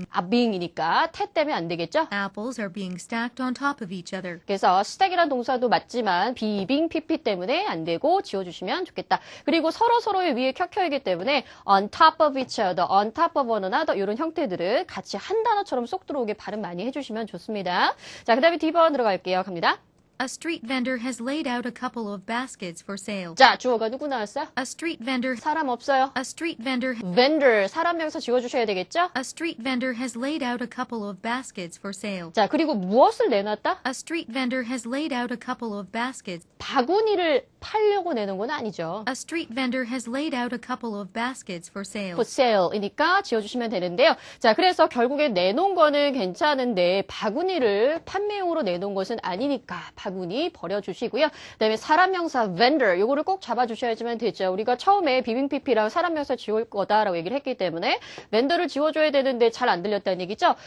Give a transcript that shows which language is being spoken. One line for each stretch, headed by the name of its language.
Korean: being이니까 태 때문에 안 되겠죠.
English: Apples are being stacked on top of each other.
Korean: 그래서 stack이란 동사도 맞지만 비빙 PP 때문에 안 되고 지워주시면 좋겠다. 그리고 서로의 위에 켜켜이기 때문에
English: on top of each other, on top of one another
Korean: 이런 형태들은 같이 한 단어처럼 쏙 들어오게 발음 많이 해주시면 좋습니다. 자, 그 다음에 D번 들어갈게요. 갑니다.
English: A street vendor has laid out a couple of baskets for sale.
Korean: 자, 주어가 누구 나왔어요?
English: A street vendor.
Korean: 사람 없어요.
English: A street vendor.
Korean: vendor, 사람 명사 지워주셔야 되겠죠?
English: A street vendor has laid out a couple of baskets for sale.
Korean: 자, 그리고 무엇을 내놨다?
English: A street vendor has laid out a couple of baskets.
Korean: 바구니를 팔려고 내는 건 아니죠.
English: A street vendor has laid out a couple of baskets for sale. for sale
Korean: 이니까 지워주시면 되는데요. 자, 그래서 결국에 내놓은 거는 괜찮은데 바구니를 판매용으로 내놓은 것은 아니니까 바구니 버려주시고요. 그다음에 사람 명사 vendor 요거를 꼭 잡아주셔야지만 되죠. 우리가 처음에 비빙 PP랑 사람 명사 지울 거다라고 얘기를 했기 때문에 vendor를 지워줘야 되는데 잘 안 들렸다는 얘기죠.